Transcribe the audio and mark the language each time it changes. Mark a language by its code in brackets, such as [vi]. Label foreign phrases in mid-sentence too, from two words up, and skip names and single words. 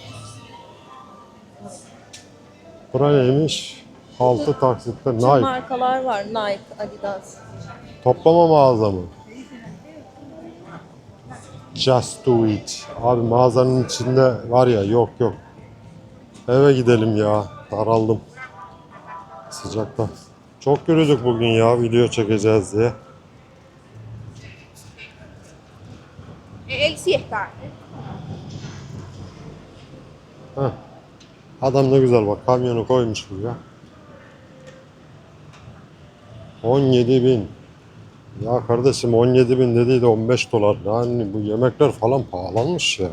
[tr] Bura neymiş? 6 taksitte Bütün Nike. markalar var. Nike, Adidas. Toplama mağaza mı? [en] Just do it. [tr] Abi mağazanın içinde var ya yok yok. Eve gidelim ya. Daraldım. Sıcakta. Çok yürüdük bugün ya video çekeceğiz diye. [es] Él sí está. Heh. [tr] Adam ne güzel bak kamyonu koymuş buraya. 17.000. Ya kardeşim 17.000 dediği de $15. Yani bu yemekler falan pahalanmış ya.